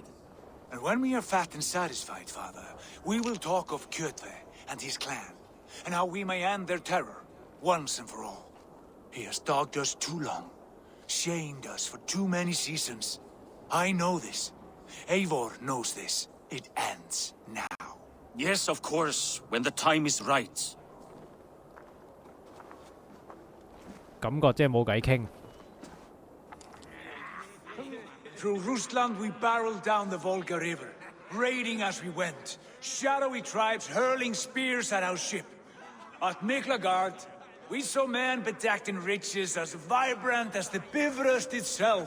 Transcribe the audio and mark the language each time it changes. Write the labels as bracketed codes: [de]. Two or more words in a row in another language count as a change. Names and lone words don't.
[en] And when we are fat and satisfied, Father, we will talk of Kjotve and his clan, and how we may end their terror, once and for all. He has dogged us too long, shamed us for too many seasons. I know this. Eivor knows this. It ends now. Yes, of course, when the time is right. [yue] 感覺即係冇偈傾。 [en] Through Rusland we barreled down the Volga River, raiding as we went, shadowy tribes hurling spears at our ship. At Miklagard, we saw men bedecked in riches as vibrant as the Bifrost itself.